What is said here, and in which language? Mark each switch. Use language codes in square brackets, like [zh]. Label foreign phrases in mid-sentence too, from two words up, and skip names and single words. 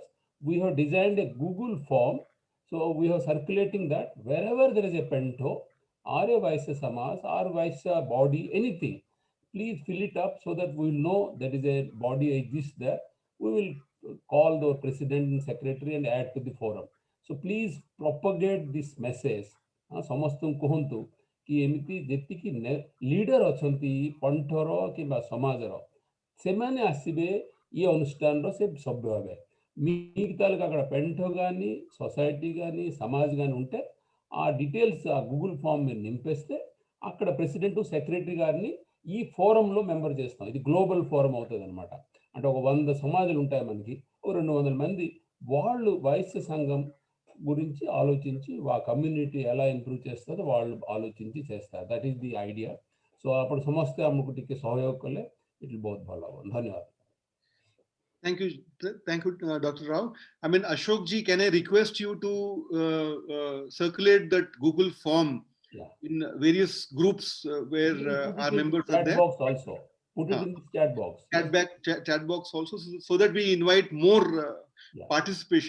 [en] We have designed a Google form. So we are circulating that wherever there is a Pento or a Vaishya Samas or Vaishya body, anything, please fill it up so that we will know that is a body exists there. We will call the president and secretary and add to the forum. So please propagate this message. [or] ସମସ୍ତଙ୍କୁ କୁହନ୍ତୁ କି ଏମିତି ଯେତିକି ଲିଡର ଅଛନ୍ତି ପଣ୍ଠର କିମ୍ବା ସମାଜର ସେମାନେ ଆସିବେ [te] ఈ అనుష్ఠానంలో [or] ସେ సభ్య ହେବେ [te] మిగతాలుగా అక్కడ పెంట కానీ సొసైటీ కానీ సమాజ్ కానీ ఉంటే ఆ డీటెయిల్స్ ఆ గూగుల్ ఫామ్ మీద నింపేస్తే అక్కడ [en] president secretary [te] గారిని ఈ ఫోరంలో మెంబర్ చేస్తాం. ఇది [en] global forum [te] అవుతుంది అనమాట. అంటే ఒక 100 సమాజాలు ఉంటాయి మనకి, ఓ 200 మంది వాళ్ళు వైశ్య సంఘం గురించి ఆలోచించి ఆ కమ్యూనిటీ ఎలా ఇంప్రూవ్ చేస్తారో వాళ్ళు ఆలోచించి చేస్తారు. [en] That is the idea. So [or] అప్పుడు ସମସ୍ତେ ଆମକୁ ଟିକେ ସହଯୋଗ କଲେ [en] it will [or] ବହୁତ ଭଲ ହେବ. ଧନ୍ୟବାଦ. [en] Thank you, Dr. Rao. I mean, Ashok ji, can I request you to circulate that Google form in various groups where our members are there? Box also. Put it in the chat box. Chat box also, so that we invite more participation.